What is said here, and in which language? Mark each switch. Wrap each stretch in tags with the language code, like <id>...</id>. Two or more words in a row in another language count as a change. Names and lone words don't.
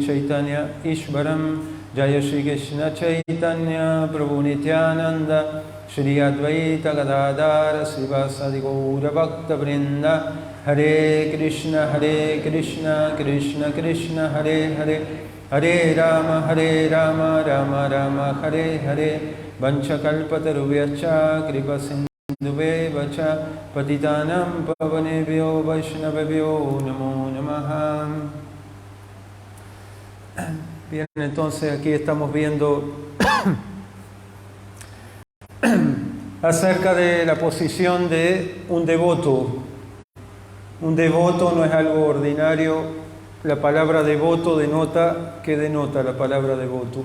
<sa>Chaitanya Ishvaram Jaya Shri Krishna Chaitanya Prabhu Nityananda Shri Advaita Gadadara Srivasadi Gaura Bhakta Vrinda Hare Krishna Krishna Krishna Hare Hare Hare Rama Rama Rama Hare Hare Vanchakalpatarubhyacha Kripa Sindhuvevacha Patitanam Pavanebhyo Vaishnavebhyo Namo Namaha.</sa> <es>Bien, entonces aquí estamos viendo acerca de la posición de un devoto. Un devoto no es algo ordinario. La palabra devoto denota, ¿qué denota la palabra devoto?</es>